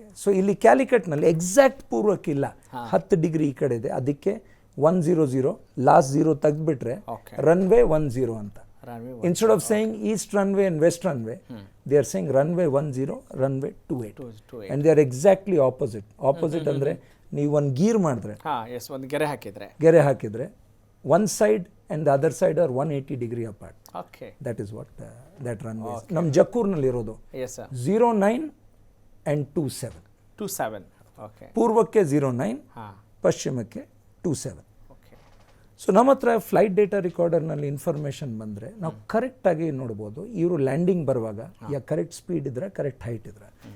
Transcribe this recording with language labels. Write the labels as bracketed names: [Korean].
[Kannada] So ಇಲ್ಲಿ ಕ್ಯಾಲಿಕಟ್ನಲ್ಲಿ exact ಪೂರ್ವಕ್ಕಿಲ್ಲ, 10 degree ಈ ಕಡೆ ಇದೆ, ಅದಕ್ಕೆ 100, ಲಾಸ್ಟ್ 0 ತೆಗೆದ್ಬಿಟ್ರೆ ರನ್ವೇ 10 ಅಂತ. [English] Instead of saying east runway and west runway, they are saying runway 10, runway 28, and they are exactly opposite. [Kannada] Opposite ಅಂದರೆ ನೀವು ಒಂದು ಗೀರ್ ಮಾಡಿದ್ರೆ, ಒಂದು ಗೆರೆ ಹಾಕಿದ್ರೆ [English] one side and the other side are 180 degree apart. Okay. That is what that runway is. [Kannada] Nam Jakkurನಲ್ಲಿ ಇರೋದು. [English] Yes sir. 09 and 27. 27. Okay. [Kannada] ಪೂರ್ವಕ್ಕೆ 09, ಪಶ್ಚಿಮಕ್ಕೆ 27. Okay. ಸೊ ನಮ್ಮ ಹತ್ರ ಫ್ಲೈಟ್ ಡೇಟಾ ರಿಕಾರ್ಡರ್ನಲ್ಲಿ ಇನ್ಫಾರ್ಮೇಷನ್ ಬಂದರೆ ನಾವು ಕರೆಕ್ಟಾಗಿ ನೋಡ್ಬೋದು ಇವರು ಲ್ಯಾಂಡಿಂಗ್ ಬರುವಾಗ ಕರೆಕ್ಟ್ ಸ್ಪೀಡ್ ಇದ್ರೆ, ಕರೆಕ್ಟ್ ಹೈಟ್ ಇದ್ರೆ.